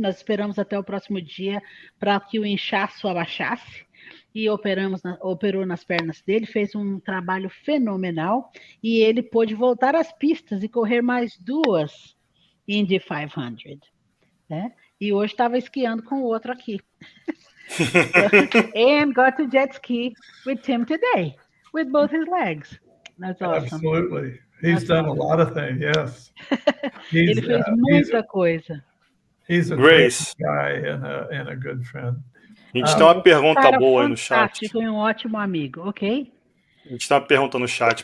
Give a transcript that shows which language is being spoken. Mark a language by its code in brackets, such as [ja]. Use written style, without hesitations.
[pt] Nós esperamos até o próximo dia para que o inchaço abaixasse. E operou nas pernas dele, fez um trabalho fenomenal. E ele pôde voltar às pistas e correr mais 2 Indy 500. Né? E hoje estava esquiando com o outro aqui. [en] And got to jet ski with Tim today, with both his legs. That's awesome. Absolutely. He's done a lot of things, yes. [pt] Ele fez muita coisa. [en] He's a Grace. great guy and a good friend. [pt] A gente tem uma pergunta boa aí no chat. Fantástico e um ótimo amigo, ok? A gente tem uma pergunta no chat.